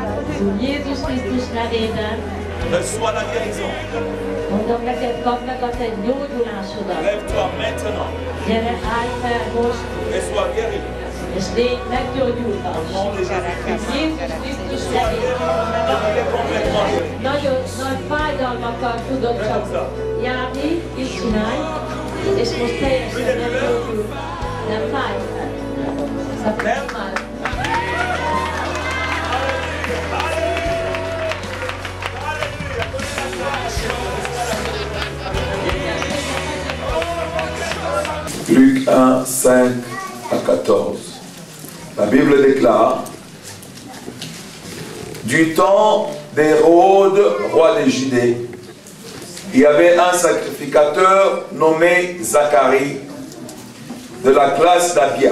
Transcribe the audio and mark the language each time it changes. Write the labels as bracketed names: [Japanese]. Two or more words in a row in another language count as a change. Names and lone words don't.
[French] Reçois la guérison. Lève-toi maintenant. Et sois guéri. Au nom de Jésus-Christ. Sois guéri complètement guéri. [Hungarian] Nagyon nagy fájdalmakkal tudok csak járni, így csinálj, és most teljesen nem gyógyul, nem fáj. Szóval már. [French] Luc 1, 5 à 14. La Bible déclare: du temps d'Hérode, roi de Judée, il y avait un sacrificateur nommé Zacharie, de la classe d'Abia.